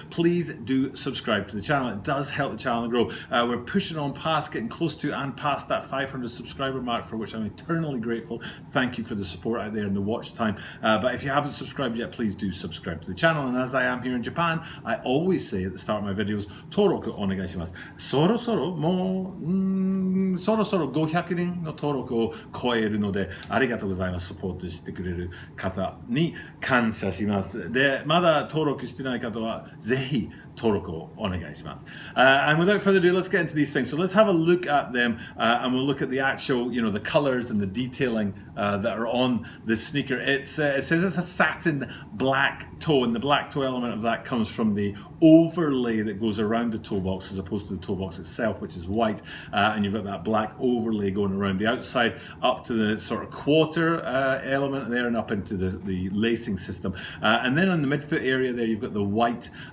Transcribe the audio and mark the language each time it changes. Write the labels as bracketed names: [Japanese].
[English] Please do subscribe to the channel. It does help the channel grow. We're pushing on past, getting close to and past that 500 subscriber mark, for which I'm eternally grateful. Thank you for the support out there and the watch time. But if you haven't subscribed yet, please do subscribe to the channel. And as I am here in Japan, I always say at the start of my videos, [Japanese] Toroku onegaishimasu. Soro soro mo そろそろ500人の登録を超えるので、ありがとうございます。サポートしてくれる方に感謝します。で、まだ登録してない方はぜひ登録をお願いします。 [English] And without further ado, let's get into these things. So let's have a look at them, and we'll look at the actual, the colors and the detailing that are on this sneaker. It says it's a satin black toe, and the black toe element of that comes from the overlay that goes around the toe box as opposed to the toe box itself, which is white, and you've got that black overlay going around the outside up to the sort of quarter element there and up into the lacing system, and then on the midfoot area there you've got the white